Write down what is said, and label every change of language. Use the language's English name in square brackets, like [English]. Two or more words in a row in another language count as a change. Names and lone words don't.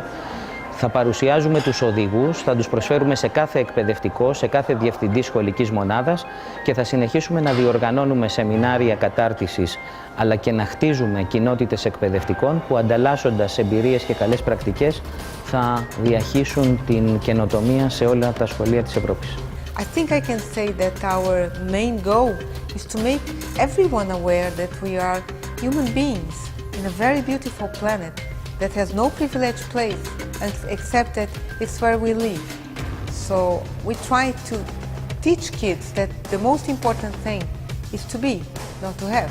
[Greek] Θα παρουσιάζουμε τους οδηγούς, θα τους προσφέρουμε σε κάθε εκπαιδευτικό, σε κάθε διευθυντή σχολικής μονάδας και θα συνεχίσουμε να διοργανώνουμε σεμινάρια κατάρτισης, αλλά και να χτίζουμε κοινότητες εκπαιδευτικών που, ανταλλάσσοντας εμπειρίες και καλές πρακτικές, θα διαχύσουν την καινοτομία σε όλα τα σχολεία της Ευρώπης. [English] I think I can say that our main goal is to make everyone aware that we are human beings in a very beautiful planet that has no privileged place except that it's where we live. So we try to teach kids that the most important thing is to be, not to have.